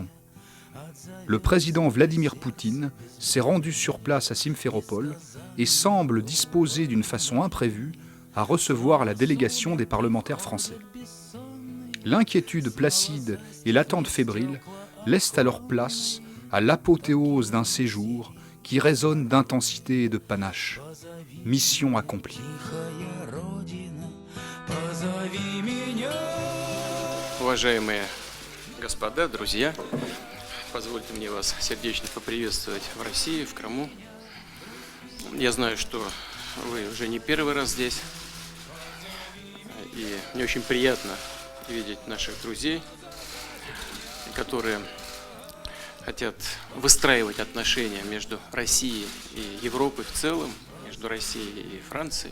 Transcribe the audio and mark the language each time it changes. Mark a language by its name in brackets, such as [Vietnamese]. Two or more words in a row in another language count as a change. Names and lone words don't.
[French] Le président Vladimir Poutine s'est rendu sur place à Simferopol et semble disposer d'une façon imprévue à recevoir la délégation des parlementaires français. L'inquiétude placide et l'attente fébrile laissent alors place à l'apothéose d'un séjour qui résonne d'intensité et de panache. Mission accomplie. [Russian] Уважаемые господа, друзья, позвольте мне вас сердечно поприветствовать в России, в Крыму. Я знаю, что вы уже не первый раз здесь, и мне очень приятно видеть наших друзей, которые хотят выстраивать отношения между Россией и Европой в целом, между Россией и Францией.